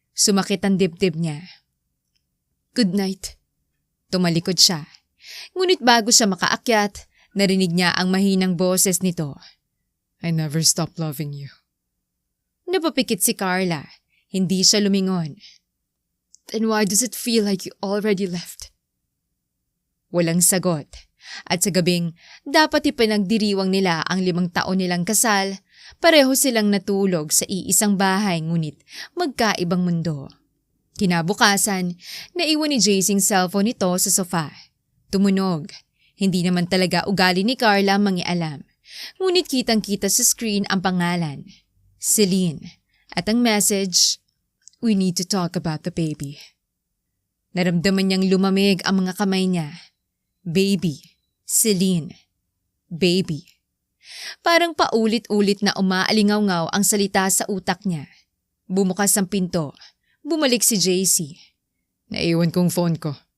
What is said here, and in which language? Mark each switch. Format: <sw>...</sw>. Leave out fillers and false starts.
<tl>Sumakit ang dibdib niya.</tl> <en>Good night.</en> <tl>Tumalikod siya. Ngunit bago siya makaakyat, narinig niya ang mahinang boses nito.</tl> <en>I never stopped loving you.</en> <tl>Napapikit si Carla. Hindi siya lumingon.</tl> <en>Then why does it feel like you already left?</en> <tl>Walang sagot. At sa gabing dapat ipinagdiriwang nila ang 5 taon nilang kasal, pareho silang natulog sa iisang bahay ngunit magkaibang mundo. Kinabukasan, naiwan ni Jacing cellphone nito sa sofa. Tumunog. Hindi naman talaga ugali ni Carla mangialam. Ngunit kitang-kita sa screen ang pangalan. Celine. At ang message,</tl> <en>we need to talk about the baby.</en> <tl>Naramdaman niyang lumamig ang mga kamay niya. Baby. Celine. Baby. Parang paulit-ulit na umaalingaw-ngaw ang salita sa utak niya. Bumukas ang pinto. Bumalik si JC. Naiwan kong phone ko.</tl>